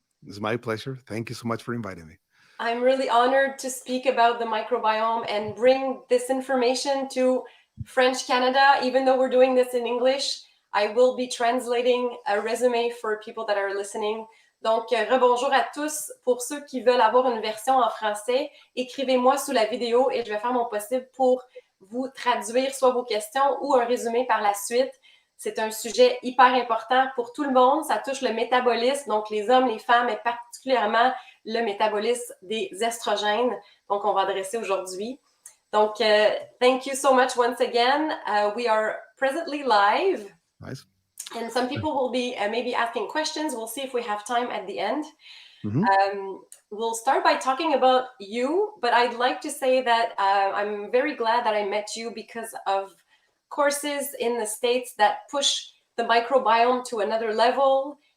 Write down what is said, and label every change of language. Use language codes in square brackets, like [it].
[en] It's my pleasure. Thank you so much for inviting me. I'm really honored to speak about the microbiome and bring this information to French Canada. Even though we're doing this in English, I will be translating a résumé for people that are listening. [fr] Donc, rebonjour à tous. Pour ceux qui veulent avoir une version en français, écrivez-moi sous la vidéo et je vais faire mon possible pour vous traduire soit vos questions ou un résumé par la suite. C'est un sujet hyper important pour tout le monde. Ça touche le métabolisme, donc les hommes, les femmes, et particulièrement le métabolisme des estrogènes. Donc, on va adresser aujourd'hui. [en] Donc, thank you so much once again. We are presently live. Nice. And some people will be maybe asking questions. We'll see if we have time at the end. We'll start by talking about you, but I'd like to say that I'm very glad that I met you because of courses in the States that push the microbiome to another level.